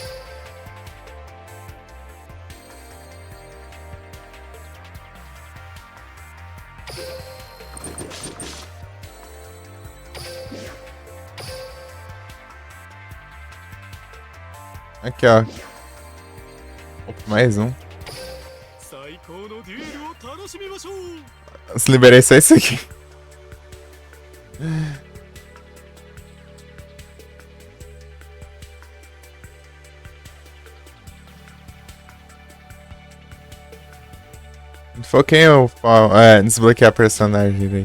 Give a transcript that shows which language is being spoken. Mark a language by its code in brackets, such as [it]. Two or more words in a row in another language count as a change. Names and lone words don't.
[pt] Aqui, ó. Opa, mais um. [ja] 最高のデュエルを楽しみましょう。 [pt] Se liberei só isso aqui. Foquei o desbloquear personagem direito.